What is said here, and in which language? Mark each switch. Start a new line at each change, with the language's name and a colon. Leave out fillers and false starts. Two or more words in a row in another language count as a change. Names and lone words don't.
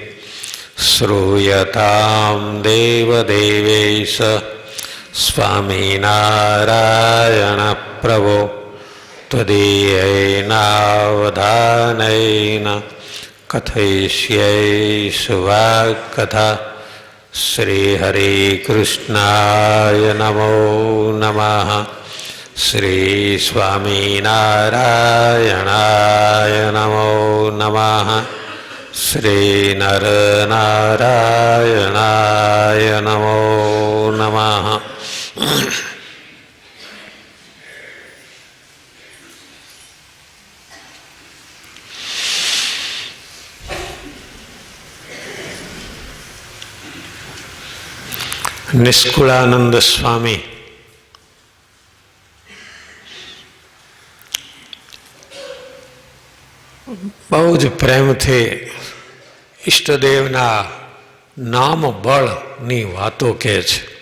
Sanskrit: श्रूयतां देवदेवेश स्वामीनारायणप्रभो त्वदीयैनावधानेन कथयिष्ये सुवाक्कथा श्रीहरे कृष्णाय नमो नमः श्री स्वामीनारायणाय नमो नमः श्री नरनारायणाय नमो नमः।
Gujarati: નિષ્કુળાનંદ સ્વામી બહુ જ પ્રેમથી ઈષ્ટદેવના નામ બળની વાતો કહે છે.